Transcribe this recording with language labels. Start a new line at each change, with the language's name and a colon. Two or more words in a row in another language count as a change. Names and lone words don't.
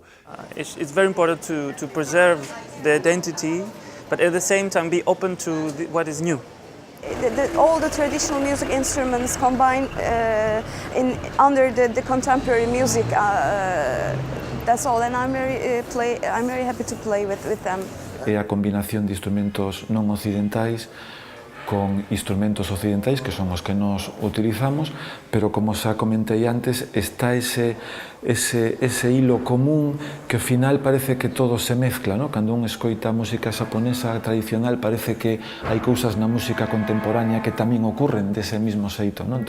English: It's very important to preserve the identity, but at the same time be open to what is new. All the traditional music instruments combined under the contemporary music. That's all, and I'm very happy to play with them.
Galician: É a combinación de instrumentos non occidentais con instrumentos occidentais, que son os que nos utilizamos, pero como xa comentei antes, está ese hilo común que ao final parece que todo se mezcla, ¿no? Cando un escoita a música xaponesa tradicional parece que hai cousas na música contemporánea que tamén ocurren dese mismo xeito, non?